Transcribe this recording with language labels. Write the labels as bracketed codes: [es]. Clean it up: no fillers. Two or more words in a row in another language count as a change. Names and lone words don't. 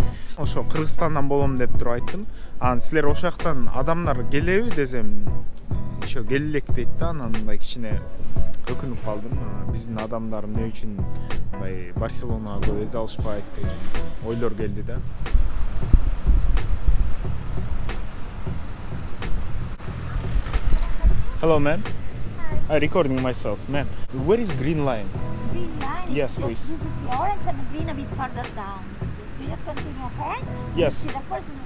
[ky] Ошо Кыргызстандан болом деп туруп айттым. Анан силер ошол жактан адамдар келеби десем, ошо келелек дейт да. Анан мындай кичине өкүнүп калдым. Биздин адамдар эмне үчүн мындай Барселонага эз алышпайт деген ойлор келди да. [en] Hello, man. Hi. I recording myself, ma'am. Where is green line? Green line. Yes, Yes, please. This is the orange and the green a bit further down. You just continue ahead. Yes. See the first one.